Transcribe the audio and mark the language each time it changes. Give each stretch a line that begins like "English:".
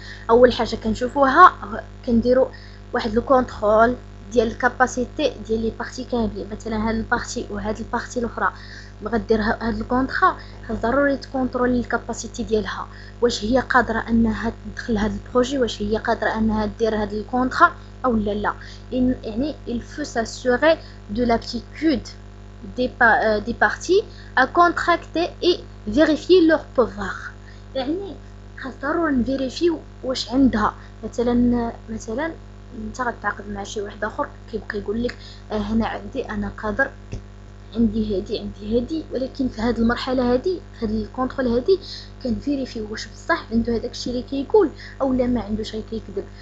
Arabic: اول حاجه كنشوفوها كنديروا واحد لو كونترول ديال الكاباسيتي ديال لي بارتي كاملين. مثلا هاد البارتي وهاد البارتي الاخرى غدير هاد الكونطرا، خاص ضروري تكونترولي الكاباسيتي ديالها، واش هي قادره انها تدخل هاد البروجي، واش هي قادره انها دير هاد الكونطرا او لا.
French: يعني il faut s'assurer de l'aptitude des parties à contracter et vérifier leur pouvoir.
Arabic: يعني خاص ضروري نفيريفيو واش عندها. مثلا انت غتعاقد مع شي واحد اخر كيبقى يقول لك هنا عندي، انا قادر، عندي هادي، ولكن في هذه المرحله هذه، في هذا الكونترول هذه، كنفيريفيو واش بصح عنده هذاك الشيء اللي كيقول او لا ما عندوش، غير كيكذب.